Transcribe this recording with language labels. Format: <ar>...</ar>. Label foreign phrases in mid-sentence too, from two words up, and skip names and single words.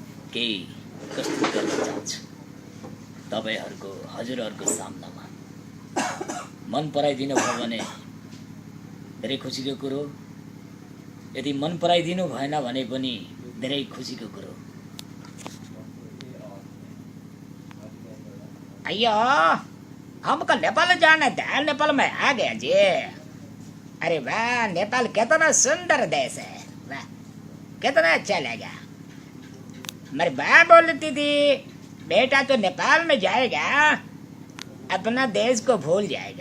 <ne>केही प्रस्तुत गर्न चाहन्छु तपाईहरुको हजुरहरुको सामनामा। मन पराइदिनु भयो भने धेरै खुसीको कुरो, यदि मन पराइदिनु भएन भने पनि धेरै खुसीको कुरो।</ne> <hi>अयो हमको नेपाल जाना था, नेपाल में आ गया जी। अरे वाह, नेपाल कितना सुंदर देश है, वाह कितना अच्छा लगा। मेरी माँ बोलती थी बेटा तो नेपाल में जाएगा अपना देश को भूल जाएगा।</hi>